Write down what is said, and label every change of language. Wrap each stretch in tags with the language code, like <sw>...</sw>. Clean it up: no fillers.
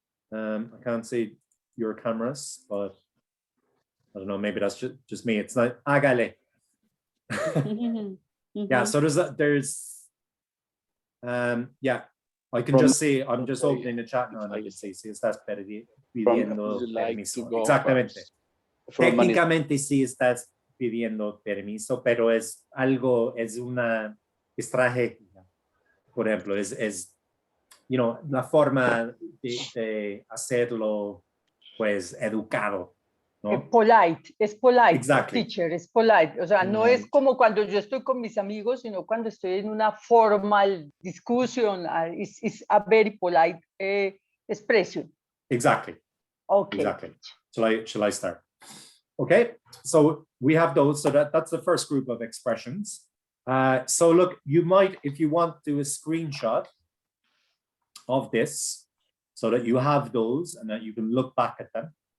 <en>I can't see your cameras, but I don't know, maybe that's just me. It's not</en> <es>hágale.</es> <en>Yeah, so there's yeah, I can just see, I'm just opening the chat now and I can see</en> <es>si estás pidiendo permiso. Exactamente. Técnicamente sí estás pidiendo permiso, pero es algo, es una estrategia. Por ejemplo, es</es> <en>you know,</en> <es>la forma de hacerlo, pues, educado, ¿no? Polite, es polite,</es> <en>Exactly.</en> <es>teacher, es polite. O sea, no es como cuando yo estoy con mis amigos, sino cuando estoy en una</es> <en>formal discussion. It's a very polite expression. Exactly. Okay. Exactly. Shall I start? Okay, so we have those. So that's the first group of expressions. So look, you might, if you want, do a screenshot of this so that you have those and that you can look back at them.</en>